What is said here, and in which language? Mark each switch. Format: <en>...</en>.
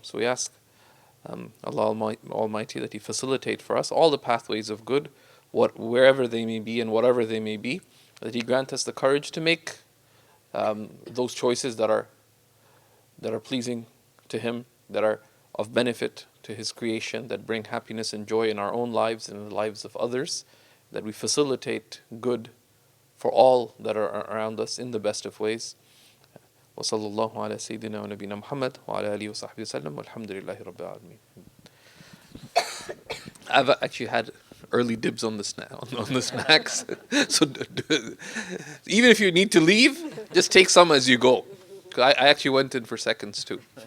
<en>So we ask Allah Almighty that He facilitate for us all the pathways of good, wherever they may be and whatever they may be, that He grant us the courage to make those choices that are pleasing to Him, that are of benefit to His creation, that bring happiness and joy in our own lives and in the lives of others, that we facilitate good for all that are around us in the best of ways.</en> <ar>وصلى الله على سيدنا ونبينا محمد وعلى آله وصحبه وسلم والحمد لله رب العالمين.</ar> <en>I've actually had early dibs on the snacks, so even if you need to leave, just take some as you go. I actually went in for seconds too.</en>